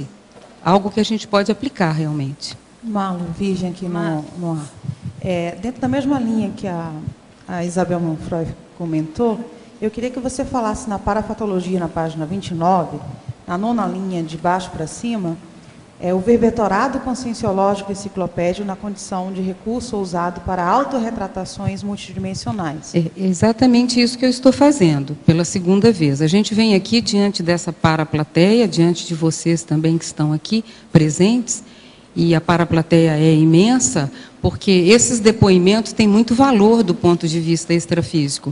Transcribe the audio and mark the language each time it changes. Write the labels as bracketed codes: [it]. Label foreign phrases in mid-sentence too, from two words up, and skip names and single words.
[pt] Algo que a gente pode aplicar realmente. Marlo, Virgem aqui no ar. Dentro da mesma linha que a Isabel Manfroy comentou, eu queria que você falasse na parafatologia, na página 29, na 9ª linha, de baixo para cima, o verbetorado conscienciológico enciclopédio na condição de recurso usado para autorretratações multidimensionais. É exatamente isso que eu estou fazendo, pela segunda vez. A gente vem aqui diante dessa paraplateia, diante de vocês também que estão aqui presentes, e a paraplateia é imensa, porque esses depoimentos têm muito valor do ponto de vista extrafísico.